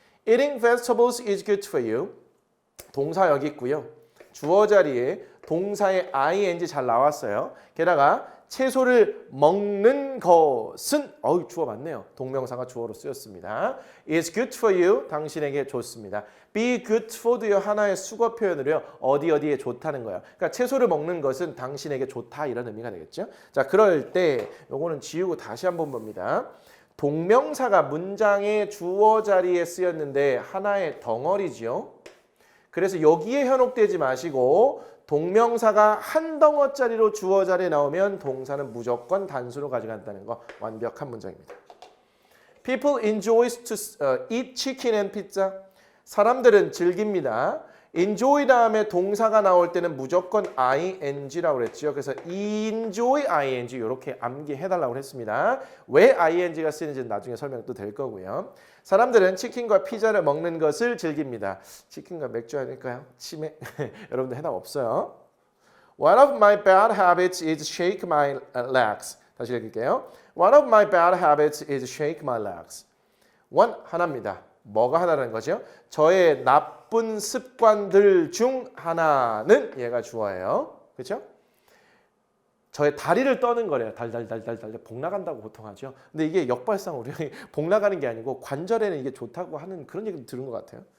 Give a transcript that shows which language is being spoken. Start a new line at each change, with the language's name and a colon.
English: Eating vegetables is good for you.
Korean: 동사 여기 있고요. 주어 자리에 동사의 ing 잘 나왔어요. 게다가 채소를 먹는 것은 주어 맞네요. 동명사가 주어로 쓰였습니다.
English: is good for you.
Korean: 당신에게 좋습니다.
English: be good for
Korean: 도요. 하나의 수거 표현으로요. 어디에 좋다는 거예요. 그러니까 채소를 먹는 것은 당신에게 좋다 이런 의미가 되겠죠. 자, 그럴 때 요거는 지우고 다시 한번 봅니다. 동명사가 문장의 주어 자리에 쓰였는데 하나의 덩어리죠. 그래서 여기에 현혹되지 마시고 동명사가 한 덩어짜리로 주어 자리에 나오면 동사는 무조건 단수로 가져간다는 거 완벽한 문장입니다.
English: People enjoy to eat chicken and pizza.
Korean: 사람들은 즐깁니다. enjoy 다음에 동사가 나올 때는 무조건 ing라고 그랬죠. 그래서 enjoy ing 이렇게 암기해달라고 했습니다. 왜 ing가 쓰이는지는 나중에 설명도 될 거고요. 사람들은 치킨과 피자를 먹는 것을 즐깁니다. 치킨과 맥주 아닐까요? 치맥? 여러분들 해답 없어요.
English: One of my bad habits is shake my legs.
Korean: 다시 읽을게요.
English: One of my bad habits is shake my legs.
Korean: one 하나입니다. 뭐가 하나라는 거죠? 저의 나쁜 습관들 중 하나는 얘가 주어예요. 그렇죠? 저의 다리를 떠는 거래요. 달달달달달 복 나간다고 보통 하죠. 근데 이게 역발상 우리 복 나가는 게 아니고 관절에는 이게 좋다고 하는 그런 얘기도 들은 것 같아요.